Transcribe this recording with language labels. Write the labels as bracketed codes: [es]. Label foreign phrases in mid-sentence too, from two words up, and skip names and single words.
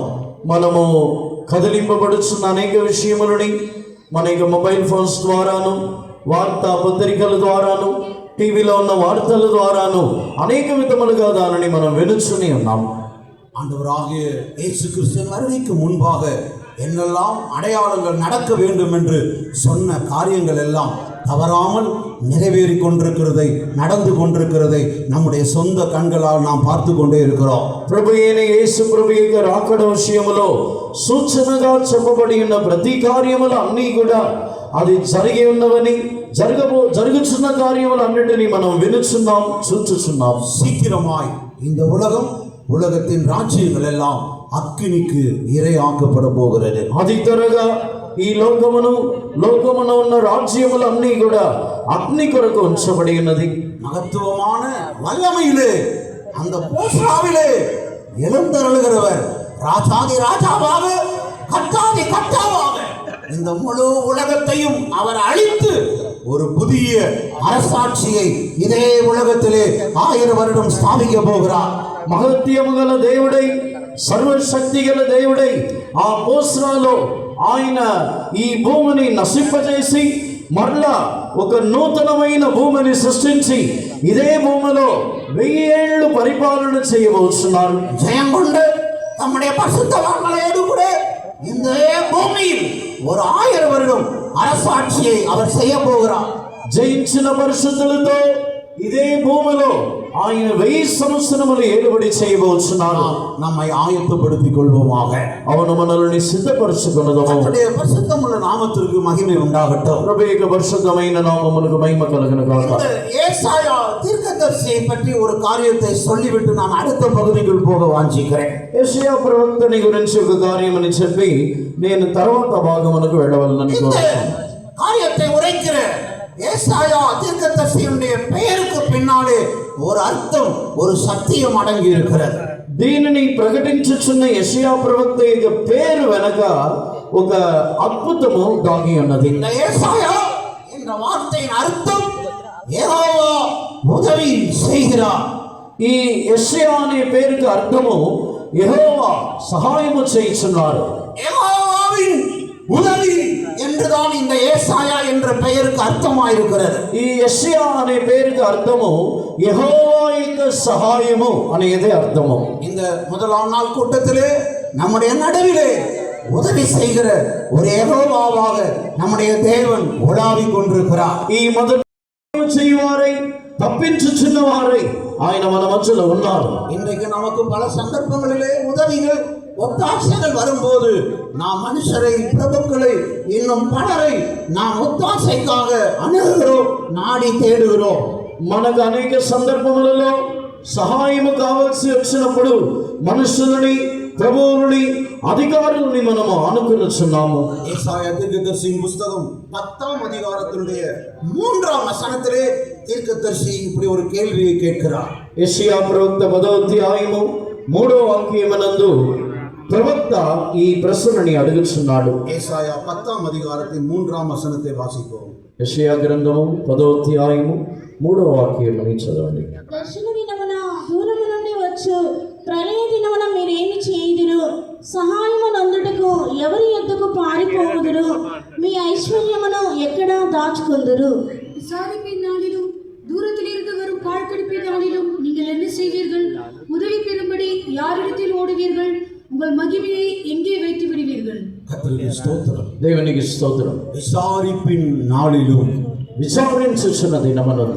[te] మనము కదిలింపబడుచున్న అనేక విషయములని మన యొక్క మొబైల్ ఫోన్స్ ద్వారాను, వార్తా పత్రికల ద్వారాను, టీవీలో ఉన్న వార్తల ద్వారాను అనేక విధములుగా దానిని మనం వినుచుని ఉన్నాం. [ta] ஆண்டவராகிய இயேசு கிறிஸ்துவின் வருகைக்கு முன்பாக என்னெல்லாம் அடையாளங்கள் நடக்க வேண்டும் என்று சொன்ன காரியங்கள் எல்லாம் தவறாமல் நிறைவேறி கொண்டிருக்கிறதை, நடந்து கொண்டிருக்கிறதை நம்முடைய சொந்த கண்களால் நாம் பார்த்து கொண்டே இருக்கிறோம். [te] ప్రభు అయిన యేసు ప్రభు యొక్క రాకడ విషయములో సూచనగా చెప్పబడి ఉన్న ప్రతి కార్యములు అన్నీ కూడా అది జరిగి ఉన్నవని జరుగుతున్న కార్యములన్నిటినీ మనం వినుచున్నాం, చూచుచున్నాం. [ta] சீக்கிரமாய் இந்த உலகத்தின் ராஜ்யங்கள் எல்லாம் அக்கினிக்கு இரையாக்கப்பட போகிறது. [te] అతి త్వరగా ఈ లోకమున ఉన్న రాజ్యములన్నీ కూడా అగ్ని కొరకు ఉంచబడి ఉన్నది. [ta] மகத்துவமான வல்லமையிலே அந்த போஸ்ராவிலே எழுந்தருளுகிறவர் ராஜாதி ராஜாவாக, கர்த்தாதி கர்த்தாவாக இந்த முழு உலகத்தையும் அவர் அழித்து ஒரு புதிய அரசாட்சியை இதே உலகத்திலே 1000 வருடம் ஸ்தாபிக்க போகிறார். [te] మహత్యము గల దేవుడై, సర్వశక్తి గల దేవుడై ఆ పోస్రాలో ఆయన ఈ భూమిని నశింపజేసి మరలా ఒక నూతనమైన భూమిని సృష్టించి ఇదే భూమిలో 1000 ఏళ్ళు పరిపాలన చేయబోతున్నారు. [ta] ஜெயம் கொண்டு நம்முடைய பரிசுத்தவான்களோடு கூட இந்த பூமியில் ஒரு 1000 வருடம் அரசாட்சியை அவர் செய்ய போகிறார். [te] జయించిన పరిశుద్ధులతో ఇదే భూమిలో ఆయన 1000 సంవత్సరములు ఏలుబడి చేయబోతున్నారు. [ta] நம்மை ஆயத்தப்படுத்திக் கொள்வோமாக. [te] அவను మనల్ని సిద్ధపరచుకొనుదము. [ta] கர்த்தருடைய பரிசுத்தமுள்ள நாமத்திற்கு மகிமை உண்டாகட்டும். [te] ప్రభువు యొక్క పరిశుద్ధమైన నామమునకు మహిమ కలుగును గాక. [ta] இந்த ஏசாயா தீர்க்கதரிசியை பற்றி ஒரு காரியத்தை சொல்லிவிட்டு நான் அடுத்த பகுதிக்குள் போக வாஞ்சிக்கிறேன். [te] యెషయా ప్రవక్తని గురించి ఒక కార్యమని చెప్పి నేను తర్వాత భాగమునకు వెళ్ళవలనని [ta] இந்த [te] కోరుతున్నాను. [ta] காரியத்தை உரைக்கிற ஏசாயா தீர்க்கதரிசியுடைய பெயருக்கு பின்னாலே ஒரு அர்த்தம், ஒரு சத்தியம் அடங்கி இருக்கிறது. [te] దీనిని ప్రకటించుచున్న యెషయా ప్రవక్త యొక్క పేరు వెనక ఒక అద్భుతము దాగి ఉన్నది. [ta] இந்த ஏசாயா என்ற வார்த்தையின் அர்த்தம் யெகோவா உதவி செய்கிறார். [te] ఈ యెషయా అనే పేరుకి అర్థము యెహోవా సహాయము చేయుచున్నారు. [ta] யெகோவாவின் உதவி என்றுதான் இந்த ஏசாயா என்ற பெயருக்கு அர்த்தமாயிருக்கிறது. [te] ఈ యెషయా అనే పేరుకి అర్థము యెహోవా యొక్క సహాయము అనేది అర్థము. [ta] இந்த முதலாம் நாள் கூட்டத்திலே நம்முடைய நடுவிலே உதவி செய்கிற ஒரு யெகோவாவாக நம்முடைய தேவன் உலாவிக் கொண்டிருக்கிறார். [te] ఈ మొదటి చేయవారై తప్పించుచున్న వారై ఆయన మన మధ్యలో ఉన్నారు. [ta] இன்றைக்கு நமக்கு பல சந்தர்ப்பங்களிலே உதவிகள், ஒத்தாசைகள் வரும்போது நாம் மனுஷரை, பிரபுக்களை, இன்னும் பலரை நாம் ஒத்தாசைக்காக அணுகுகிறோம், நாடி தேடுகிறோம். [te] మనకు అనేక సందర్భములలో సహాయము కావాల్సి వచ్చినప్పుడు మనుషులని, ప్రభువులని, అధికారులని మనము అనుకున్నాము. [ta] ஏசாயா தீர்க்கதரிசியின் புஸ்தகம் 10ஆம் அதிகாரத்தினுடைய 3ஆம் வசனத்திலே தீர்க்கதரிசி இப்படி ஒரு கேள்வியை கேட்கிறார். [te] యెషయా ప్రవక్త 10వ అధ్యాయము 3వ వాక్యమునందు ప్రవక్త ఈ ప్రశ్నని అడుగుచున్నాడు. [ta] ஏசாயா 10ஆம் அதிகாரத்தின் 3ஆம் வசனத்தை வாசிப்போம். [te] యెషయా గ్రంథము 10వ అధ్యాయము 3వ వాక్యముని చదవండి. దర్శన దినమున దూరము నుండి వచ్చు ప్రళయ దినమున మీరేమి చేయుదురు? సహాయము నందుటకు ఎవరి యొద్దకు పారిపోవుదురు? మీ ఐశ్వర్యమును ఎక్కడ దాచుకొందురు? [ta] விசாரிப்பின் நாளிலும் தூரத்திலிருந்து வரும் பாழ்கடிப்பின் நாளிலும் நீங்கள் என்ன செய்வீர்கள்? உதவி பெறும்படி யாரிடத்தில் ஓடுவீர்கள்? உங்கள் மகிமையை எங்கே வைத்து விடுவீர்கள்? கர்த்தருக்கு ஸ்தோத்திரம். [te] దేవునికి స్తోత్రం. [ta] விசாரிப்பின் நாளிலும் [te] విచారించుచున్న దినమునందు,